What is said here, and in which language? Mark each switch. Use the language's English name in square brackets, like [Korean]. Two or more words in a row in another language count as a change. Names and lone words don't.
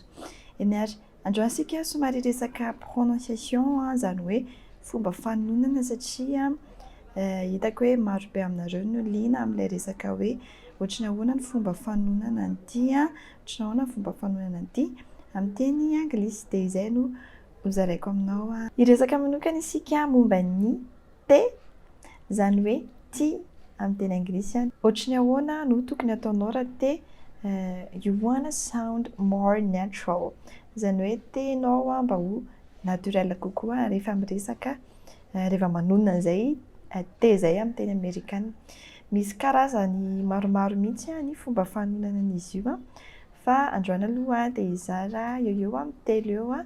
[Malagasy] Eny ary androantsika somary resaka prononciation zany hoe fomba fanonana satria hitako hoe maro be aminareo no liana amin'ilay resaka hoe ohatry ny ahoana ny fomba fanonana an'ity a, ohatry ny ahoana ny fomba fanonana an'ity amin'ny teny anglisy dia izay no hozaraiko aminao a. Hiresaka manokana isika momba ny T zany hoe ty amin'ny teny anglisy a. [English] Ohatry ny ahoana no tokony ataonao raha te you wanna sound more natural zany hoe tenao a mba ho naturel kokoa rehefa miresaka rehefa manonona izay T zay amin'ny teny amerikanina. Misy karazany maromaro mihitsy ny fomba fanonana an'izy io a, fa androany aloha dia hizara eo eo amin'ny telo eo a.